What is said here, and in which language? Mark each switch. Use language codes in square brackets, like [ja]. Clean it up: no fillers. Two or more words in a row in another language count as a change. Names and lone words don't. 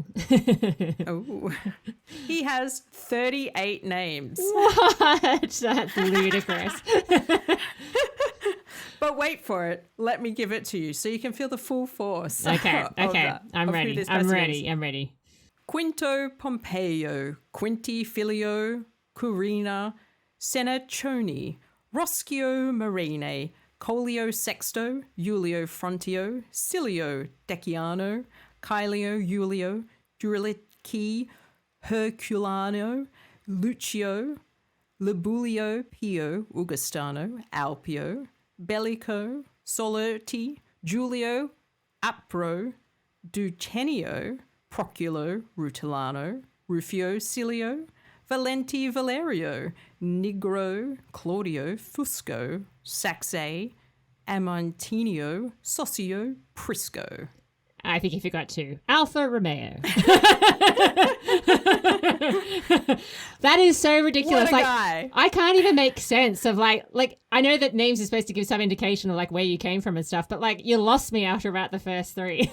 [en] Ooh. He has 38 names. What? That's ludicrous. But wait for it. Let me give it to you so you can feel the full force. Okay. I'm ready. I'm Is. ready. Quinto Pompeo, Quinti Filio, Curina, Senachoni, Roscio Marine, Colio Sexto, Julio Frontio, Silio Deciano, Caelio Julio, Durilici, Herculano, Lucio, Libulio Pio Augustano, Alpio, Bellico, Solerti, Julio, Apro, Ducenio, Proculo, Rutilano, Rufio Cilio, Valenti Valerio, Nigro, Claudio, Fusco, Saxe, Amontinio, Socio, Prisco. I think you forgot two. Alfa Romeo. That is so ridiculous. What a guy. I can't even make sense of like I know that names are supposed to give some indication of like where you came from and stuff, but like you lost me after about the first three.